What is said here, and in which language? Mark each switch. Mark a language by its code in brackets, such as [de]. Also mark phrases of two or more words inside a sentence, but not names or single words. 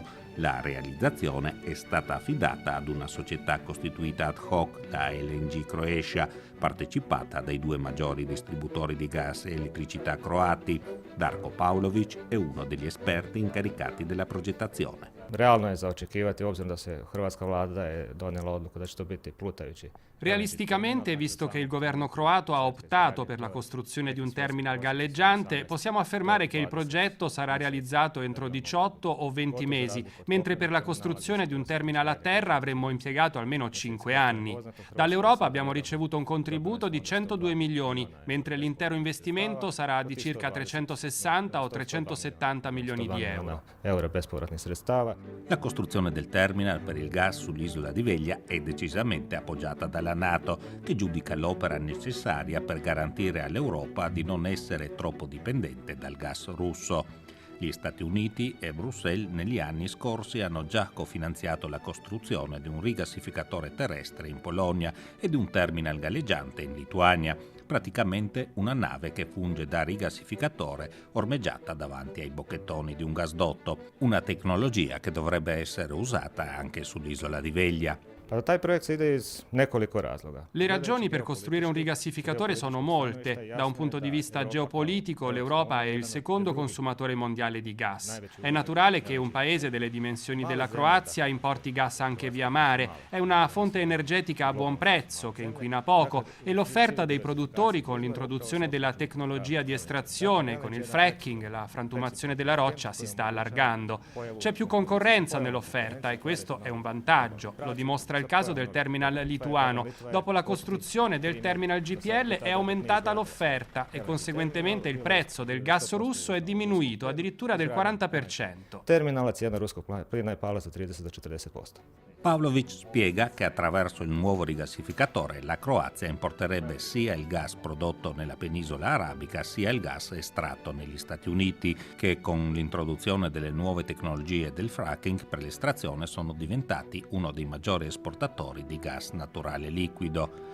[it] La realizzazione è stata affidata ad una società costituita ad hoc, la LNG Croatia, partecipata dai due maggiori distributori di gas e elettricità croati. Darko Pavlović è uno degli esperti incaricati della progettazione. [hr] Realno je za očekivati, obzirom da se hrvatska vlada je donijela odluku da će to biti plutajući. [it] Realisticamente, visto che il governo croato ha optato per la costruzione di un terminal galleggiante, possiamo affermare che il progetto sarà realizzato entro 18 o 20 mesi, mentre per la costruzione di un terminal a terra avremmo impiegato almeno 5 anni. Dall'Europa abbiamo ricevuto un contributo di 102 milioni, mentre l'intero investimento sarà di circa 360 o 370 milioni di euro. [hr] Bespovratnih sredstava. [it] La costruzione del terminal per il gas sull'isola di Veglia è decisamente appoggiata dalla NATO, che giudica l'opera necessaria per garantire all'Europa di non essere troppo dipendente dal gas russo. Gli Stati Uniti e Bruxelles negli anni scorsi hanno già cofinanziato la costruzione di un rigassificatore terrestre in Polonia e di un terminal galleggiante in Lituania, praticamente una nave che funge da rigassificatore ormeggiata davanti ai bocchettoni di un gasdotto, una tecnologia che dovrebbe essere usata anche sull'isola di Veglia. [hr] Pa taj projekt se ide iz nekoliko razloga. [it] Le ragioni per costruire un rigassificatore sono molte. Da un punto di vista geopolitico, l'Europa è il secondo consumatore mondiale di gas. È naturale che un paese delle dimensioni della Croazia importi gas anche via mare. È una fonte energetica a buon prezzo, che inquina poco, e l'offerta dei produttori con l'introduzione della tecnologia di estrazione, con il fracking, la frantumazione della roccia, si sta allargando. C'è più concorrenza nell'offerta e questo è un vantaggio. Lo dimostra il caso del terminal lituano. Dopo la costruzione del terminal GPL è aumentata l'offerta e conseguentemente il prezzo del gas russo è diminuito addirittura del 40%. [hr] Terminala cijena ruskog plina je pala za 30 do 40%. [it] Pavlović spiega che attraverso il nuovo rigassificatore la Croazia importerebbe sia il gas prodotto nella penisola arabica sia il gas estratto negli Stati Uniti, che con l'introduzione delle nuove tecnologie del fracking per l'estrazione sono diventati uno dei maggiori esportatori di gas naturale liquido.